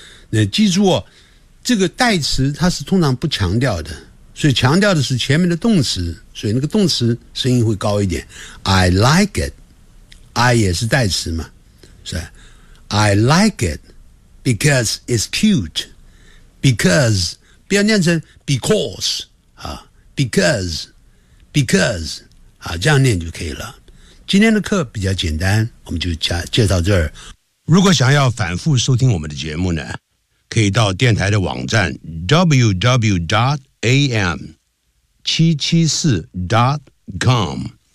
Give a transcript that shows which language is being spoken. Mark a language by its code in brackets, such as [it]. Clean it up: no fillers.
[zh] 那记住哦，这个代词它是通常不强调的，所以强调的是前面的动词，所以那个动词声音会高一点。 [en] I like it. I [zh] 也是代词嘛，是吧 [en] ？I like it because it's cute. [zh] Because 不要念成 because 啊 ，because because 啊，这样念就可以了。今天的课比较简单，我们就介绍这儿。如果想要反复收听我们的节目呢，可以到电台的网站 www.am774.com。